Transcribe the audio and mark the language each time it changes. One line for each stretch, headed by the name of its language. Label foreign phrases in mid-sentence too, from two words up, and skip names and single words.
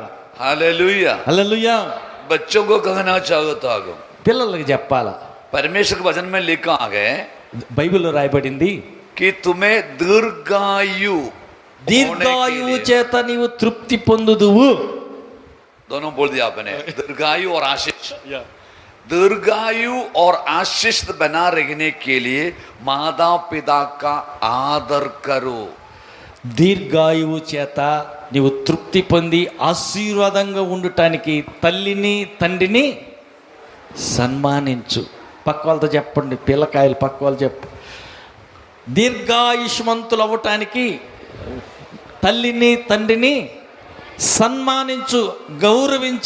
Hindi: हालेलुया।
Telugu: హల్లెలూయా.
Hindi: बच्चों को कहना चाहता हूँ,
Telugu: పిల్లలకి చెప్పాలా.
Hindi: परमेश्वर के वचन में लिखा है
Telugu: బైబిల్లో రాయబడింది,
Hindi: कि तुम्हें दीर्घायु
Telugu: దీర్ఘాయువు చేత నీవు తృప్తి పొందుదువు.
Hindi: दोनों बोल दिया आपने, दीर्घायु और आशीष। दीर्घायु और आशीष बना रहने के लिए माता पिता का आदर करो।
Telugu: దీర్ఘాయువు చేత నీవు తృప్తి పొంది ఆశీర్వాదంగా ఉండటానికి తల్లిని తండ్రిని సన్మానించు. పక్క వాళ్ళతో చెప్పండి, పిల్లకాయలు పక్క వాళ్ళు చెప్పు. దీర్ఘాయుష్మంతులు అవ్వటానికి తల్లిని తండ్రిని సన్మానించు, గౌరవించు.